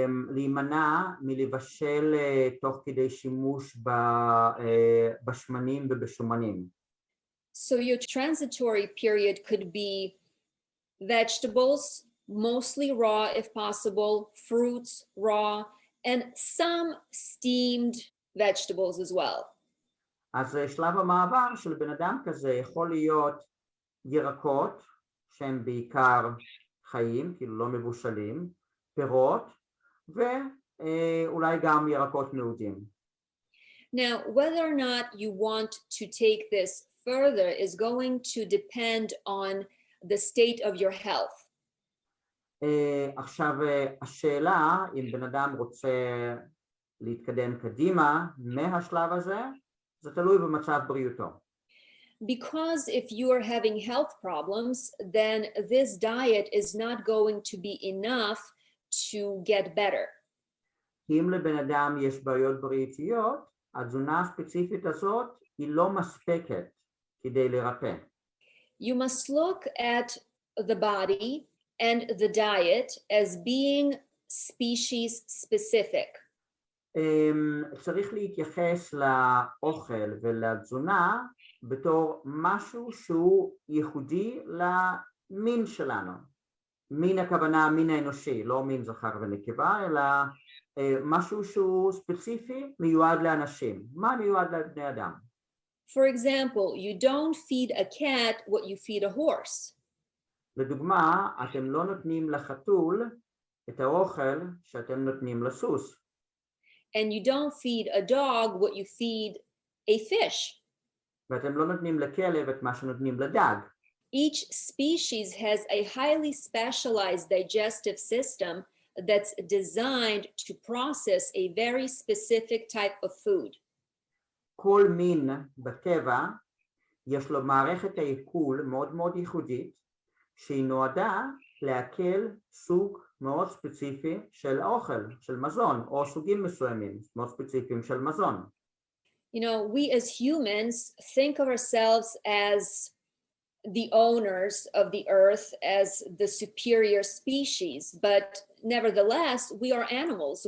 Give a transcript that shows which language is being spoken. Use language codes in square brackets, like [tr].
[he] להימנע מלבשל תוך כדי שימוש בשמנים ובשומנים. [en] So your transitory period could be vegetables, mostly raw if possible, fruits raw, and some steamed vegetables as well. [he] אז שלב המעבר של בן אדם כזה יכול להיות ירקות שהם בעיקר חיים, כאילו לא מבושלים, פירות ואולי גם ירקות מעודים. [en] Now, whether or not you want to take this further is going to depend on the state of your health. [he] עכשיו השאלה אם בן אדם רוצה להתקדם קדימה מהשלב הזה, זה תלוי במצב בריאותו. [en] Because if you are having health problems, then this diet is not going to be enough to get better. [he] אם לבן אדם יש בעיות בריאותיות, התזונה הספציפית הזאת היא לא מספקת כדי לרפא. [en] You must look at the body and the diet as being species specific. [he] צריך להתייחס לאוכל ולתזונה בתור משהו שהוא ייחודי למין שלנו. מין הכוונה מין האנושי, לא מין זכר ונקבה, אלא משהו שהוא ספציפי מיועד לאנשים. מה מיועד לבני אדם? [en] For example, you don't feed a cat what you feed a horse. [he] לדוגמה, אתם לא נותנים לחתול את האוכל שאתם נותנים לסוס. [en] And you don't feed a dog what you feed a fish. [he] ואתם לא נותנים לכלב את מה שנותנים לדג. [en] Each species has a highly specialized digestive system that's designed to process a very specific type of food. [he] כל מין בטבע יש לו מערכת העיכול מאוד מאוד ייחודית, שהיא נועדה לעכל סוג מאוד ספציפי של אוכל, של מזון, או סוגים מסוימים מאוד ספציפיים של מזון. [en] You know, we as humans think of ourselves as the owners of the earth, as the superior species, but nevertheless, we are animals.